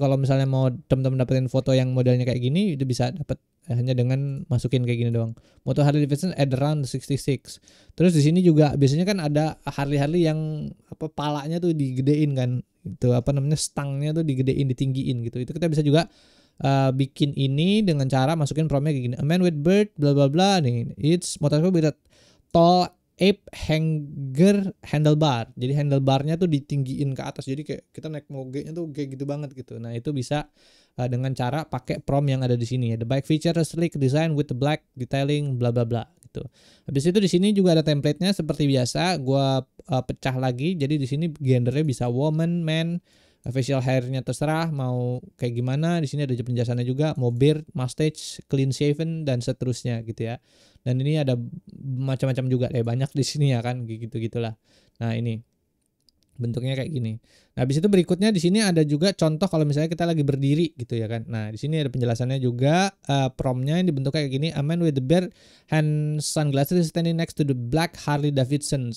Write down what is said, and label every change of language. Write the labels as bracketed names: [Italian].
[Indonesian] Kalau misalnya mau teman-teman dapetin foto yang modelnya kayak gini, itu bisa dapat hanya dengan masukin kayak gini doang. [English] Moto Harley Davidson at the round 66. [Indonesian] Terus di sini juga biasanya kan ada Harley yang palanya tuh digedein kan. Itu stangnya tuh digedein, ditinggiin gitu. Itu kita bisa juga bikin ini dengan cara masukin promnya kayak gini. [English] A man with bird bla bla bla nih. It's motorcycle with a tall ape hanger handlebar. [Indonesian] Jadi handlebarnya tuh ditinggiin ke atas. Jadi kayak kita naik moge-nya tuh kayak gitu banget gitu. Nah, itu bisa dengan cara pakai prom yang ada di sini ya. [English] The bike feature a sleek design with the black detailing bla bla [Indonesian] bla gitu. Habis itu di sini juga ada template-nya seperti biasa. Gua pecah lagi. Jadi di sini gendernya bisa woman, man, facial hair-nya terserah mau kayak gimana. Di sini ada penjelasannya juga, mau beard, mustache, clean shaven dan seterusnya gitu ya. Dan ini ada macam-macam juga banyak di sini ya kan, gitu-gitulah. Nah, ini bentuknya kayak gini. Nah, habis itu berikutnya di sini ada juga contoh kalau misalnya kita lagi berdiri gitu ya kan. Nah, di sini ada penjelasannya juga, promnya yang dibentuk kayak gini. [English] A man with the beard and sunglasses standing next to the black Harley Davidson.